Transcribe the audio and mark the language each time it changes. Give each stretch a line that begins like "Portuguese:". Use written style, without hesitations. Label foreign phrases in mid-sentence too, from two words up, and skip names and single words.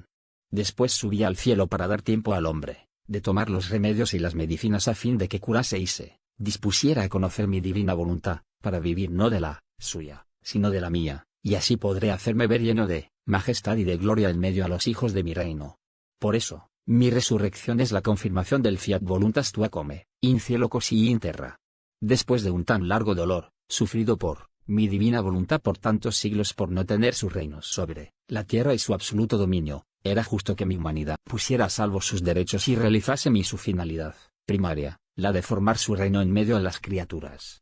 Spanish: Después subí al cielo para dar tiempo al hombre de tomar los remedios y las medicinas a fin de que curase y se dispusiera a conocer mi divina voluntad, para vivir no de la suya, sino de la mía, y así podré hacerme ver lleno de majestad y de gloria en medio a los hijos de mi reino. Por eso, mi resurrección es la confirmación del
Latin: fiat voluntas tua
Italian: come, in cielo così in terra.
Spanish: Después de un tan largo dolor, sufrido por mi divina voluntad por tantos siglos por no tener sus reinos sobre la tierra y su absoluto dominio, era justo que mi humanidad pusiera a salvo sus derechos y realizase su finalidad primaria, la de formar su reino en medio de las criaturas.